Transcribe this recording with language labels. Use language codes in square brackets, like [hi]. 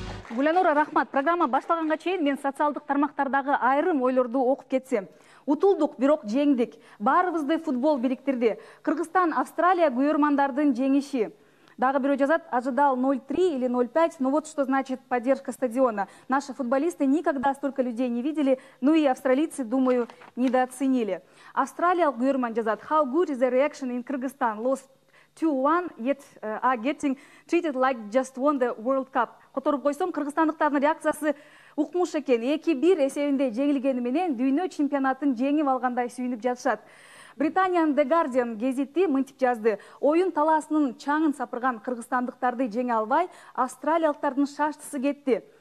[ky] Гулянора, рахмат. Программа башталганга чейин мен социалдык тармактардагы айрым ойлорду окуп кетсем. Утулдук, бирок жеңдик. Баарыбызды футбол бириктирди. Кыргызстан, Австралия күйөрмандардын жеңиши. Дагы бирөө жазат, [ru] ожидал 0-3 или 0-5, ну вот что значит поддержка стадиона. Наши футболисты никогда столько людей не видели, ну и австралийцы, думаю, недооценили. [ky] Австралиялык күйөрман жазат, [en] how good is the reaction in Kyrgyzstan? Lost 2-1, yet are getting treated like just won the World Cup. [ky] Которуп койсом, кыргызстандыктардын реакциясы укмуш экен. 2-1 эсебинде жеңилгени менен дүйнө чемпионатын жеңип алгандай сүйүнүп жатышат. Британиянын The Guardian гезити мынтип жазды. Оюн талаасынын чаңын сапырган кыргызстандыктарды жеңе албай, австралиялыктардын шаштысы кетти.